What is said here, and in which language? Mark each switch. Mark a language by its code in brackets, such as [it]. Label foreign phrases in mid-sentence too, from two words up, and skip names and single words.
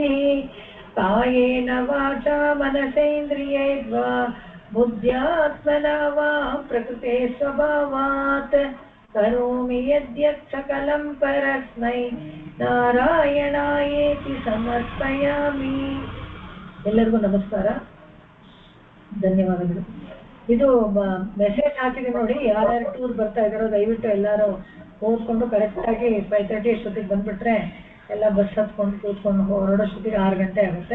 [sa] ಕಾಯೇನ ವಾಚಾ ಮನಸೇಂದ್ರಿಯೈರ್ವಾ ಬುದ್ಧ್ಯಾತ್ಮನಾ ವಾ ಪ್ರಕೃತೆ ಸ್ವಭಾವಾತ್ ಕರೋಮಿ ಯದ್ಯತ್ ಸಕಲಂ ಪರಸ್ಮೈ ನಾರಾಯಣಾಯೇತಿ ಸಮರ್ಪಯಾಮಿ. [kn] ಎಲ್ಲರಿಗೂ ನಮಸ್ಕಾರ, ಧನ್ಯವಾದಗಳು. ಇದು ಮೆಸೇಜ್ ಹಾಕಿದೆ ನೋಡಿ, ಯಾರ್ಯಾರು ಟೂರ್ ಬರ್ತಾ ಇದ್ದಾರೋ ದಯವಿಟ್ಟು ಎಲ್ಲರೂ ಓದ್ಕೊಂಡು ಕರೆಕ್ಟಾಗಿ 5:30 ಅಷ್ಟೊತ್ತಿಗೆ ಬಂದುಬಿಟ್ರೆ ಎಲ್ಲ ಬಸ್ ಹತ್ಕೊಂಡು ಕೂತ್ಕೊಂಡು ಹೊರಡೋಷ್ಟೊತ್ತಿಗೆ 6 ಗಂಟೆ ಆಗುತ್ತೆ.